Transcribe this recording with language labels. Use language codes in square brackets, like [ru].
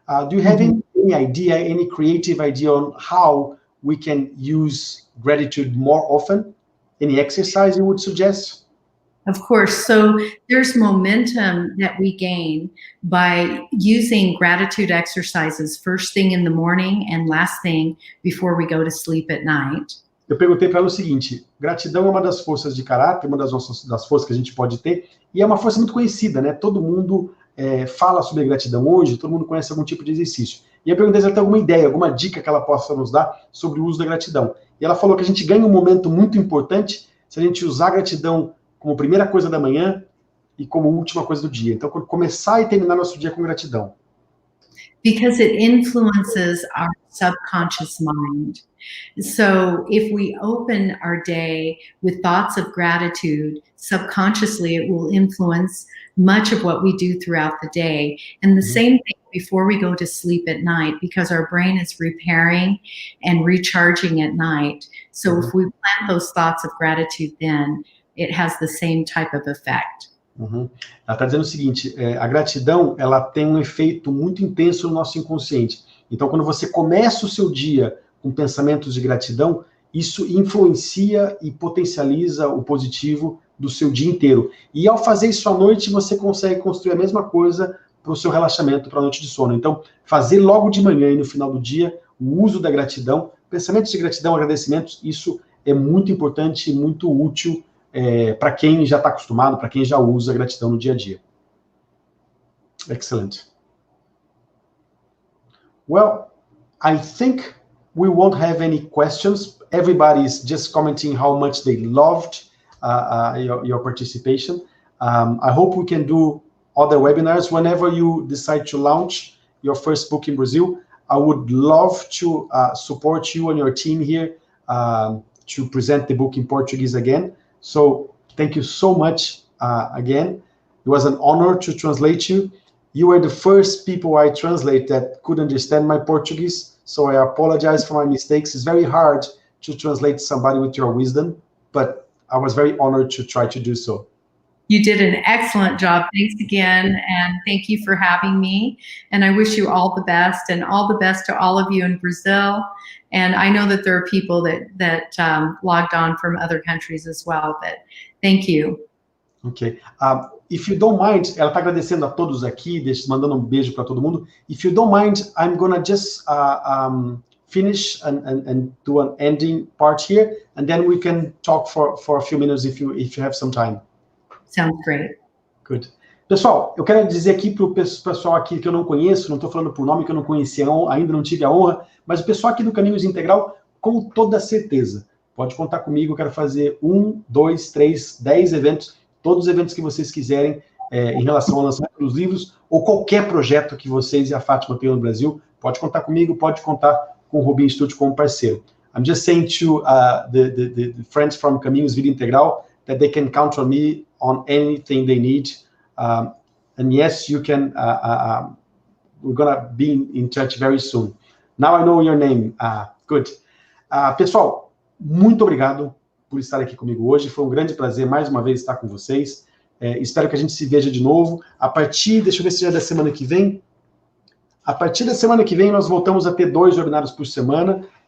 [en] Do you have any idea, any creative idea on how we can use gratitude more often? Any exercise you would suggest? Of course. So there's momentum that we gain by using gratitude exercises first thing in the morning and last thing before we go to sleep at night. [pt] Eu perguntei para ela o seguinte: gratidão é uma das forças de caráter, uma das forças que a gente pode ter, e é uma força muito conhecida, né? Todo mundo fala sobre gratidão hoje, todo mundo conhece algum tipo de exercício. E eu perguntei se ela tem alguma ideia, alguma dica que ela possa nos dar sobre o uso da gratidão. E ela falou que a gente ganha um momento muito importante se a gente usar a gratidão como primeira coisa da manhã e como última coisa do dia. Então, começar e terminar nosso dia com gratidão. [en] Because it influences our subconscious mind. So if we open our day with thoughts of gratitude, subconsciously it will influence much of what we do throughout the day. And the same thing before we go to sleep at night, because our brain is repairing and recharging at night. So if we plant those thoughts of gratitude then, it has the same type of effect. [pt] Ela está dizendo o seguinte: a gratidão ela tem um efeito muito intenso no nosso inconsciente. Então, quando você começa o seu dia com pensamentos de gratidão, isso influencia e potencializa o positivo do seu dia inteiro. E ao fazer isso à noite, você consegue construir a mesma coisa para o seu relaxamento, para a noite de sono. Então, fazer logo de manhã e no final do dia o uso da gratidão, pensamentos de gratidão, agradecimentos, isso é muito importante e muito útil para quem já está acostumado, para quem já usa a gratidão no dia a dia. [en] Excellent. Well, I think we won't have any questions. Everybody is just commenting how much they loved your participation. I hope we can do other webinars whenever you decide to launch your first book in Brazil. I would love to support you and your team here to present the book in Portuguese again. So thank you so much again. It was an honor to translate you. You were the first people I translate that could understand my Portuguese, so I apologize for my mistakes. It's very hard to translate somebody with your wisdom, but I was very honored to try to do so. You did an excellent job. Thanks again, and thank you for having me. And I wish you all the best, and all the best to all of you in Brazil. And I know that there are people that logged on from other countries as well, but thank you. Ok. [pt] If you don't mind, ela está agradecendo a todos aqui, mandando beijo para todo mundo. [en] If you don't mind, I'm gonna just finish and do an ending part here, and then we can talk for a few minutes if you have some time. Sounds great. Good. [pt] Pessoal, eu quero dizer aqui para o pessoal aqui que eu não conheço, não estou falando por nome, que eu não conhecia, ainda não tive a honra, mas o pessoal aqui do Caminhos Integral, com toda certeza, pode contar comigo. Eu quero fazer 1, 2, 3, 10 eventos, todos os eventos que vocês quiserem em relação ao lançamento dos livros, ou qualquer projeto que vocês e a Fátima tenham no Brasil, pode contar comigo, pode contar com o Robin Institute como parceiro. [en] I'm just saying to the friends from Caminhos Vida Integral that they can count on me on anything they need. And yes, you can, we're gonna be in touch very soon. Now I know your name. Good. [pt] Pessoal, muito obrigado por estar aqui comigo hoje. Foi um grande prazer, mais uma vez, estar com vocês. Espero que a gente se veja de novo. Deixa eu ver se já é da semana que vem. A partir da semana que vem, nós voltamos a ter 2 webinários por semana.